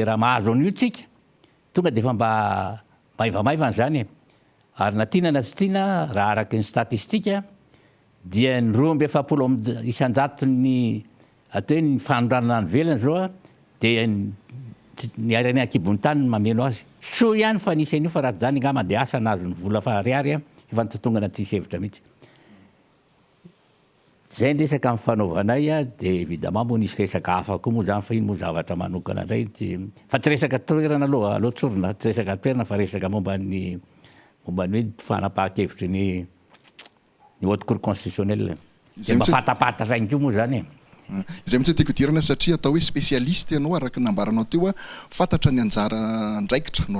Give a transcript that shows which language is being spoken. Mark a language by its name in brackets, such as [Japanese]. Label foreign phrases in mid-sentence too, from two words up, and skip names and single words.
[Malagasy] raha mahazo an'io tsika tonga de fa mba maivamaivana zany ary na tiana na tsy tiana raha araky ny statistika dia ny 270 isan-jato ny atao hoe ny fanoranana ny velona zao a dia ny arany ankibon'ny tany no mameno azy so ihany fa nisy an'io fa raha zany ngamba de asa nazo ny vola fa ariary a efa nitotongana tsisy hevitra mihitsy zay ny resaka amin'ny fanaovanay a de évidemment moa nisy resaka hafa koa moa zany fa iny moa zavatra manokana indray fa tsy resaka toerana aloha tsorona tsy resaka toerana fa resaka momban'ny hoe fanapahan-kevitry ny haute cour constitutionnelle de mba fatapata sainko moa zany izay mitsy tiako dirana satria atao hoe spécialiste ianao araky nambaranao teo a fantatra ny anjara ndraikitra no